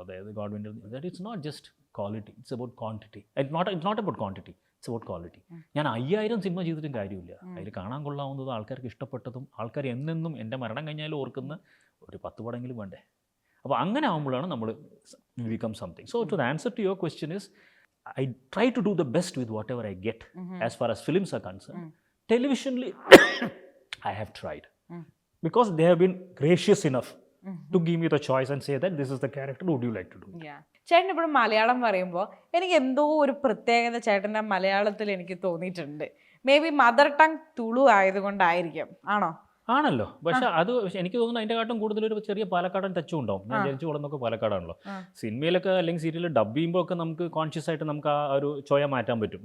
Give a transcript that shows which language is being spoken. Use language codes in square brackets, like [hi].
[en] അതായത് government that it's not just quality, it's about quantity. It's not about quantity, it's about quality. [ml] ഞാൻ 5000 cinema ചെയ്തിട്ടും കാര്യമില്ല. അതിൽ കാണാൻ കൊള്ളാവുന്നതും ആൾക്കാർക്ക് ഇഷ്ടപ്പെട്ടതും ആൾക്കാർ എന്നെന്നും എൻ്റെ മരണം കഴിഞ്ഞാലും ഓർക്കുന്ന ഒരു 10 പടമെങ്കിലും വേണ്ടേ? അപ്പോൾ അങ്ങനെ ആകുമ്പോഴാണ് നമ്മൾ become something. [en] So to the answer to your question is I try to do the best with whatever I get as far as films are concerned. Televisionally, I have tried because they have been gracious enough to give me the choice and say that this is the character, would you like to do? [ml] ചേട്ടൻ ഇപ്പോഴും മലയാളം പറയുമ്പോൾ എനിക്ക് എന്തോ ഒരു പ്രത്യേകത ചേട്ടൻ്റെ മലയാളത്തിൽ എനിക്ക് തോന്നിയിട്ടുണ്ട്. May be mother tongue Tulu ആയതുകൊണ്ടായിരിക്കും, ആണോ? ആണല്ലോ, പക്ഷെ അത് എനിക്ക് തോന്നുന്നു അതിൻ്റെ കാട്ടും കൂടുതൽ ഒരു ചെറിയ പാലക്കാടൻ ടച്ചും ഉണ്ടാവും. ഞാൻ ജനിച്ചു വളർന്നൊക്കെ പാലക്കാടാണല്ലോ. സിനിമയിലൊക്കെ അല്ലെങ്കിൽ സീരിയലിൽ ഡബ് ചെയ്യുമ്പോൾ ഒക്കെ നമുക്ക് കോൺഷ്യസ് ആയിട്ട് നമുക്ക് ആ ഒരു ചോയ മാറ്റാൻ പറ്റും.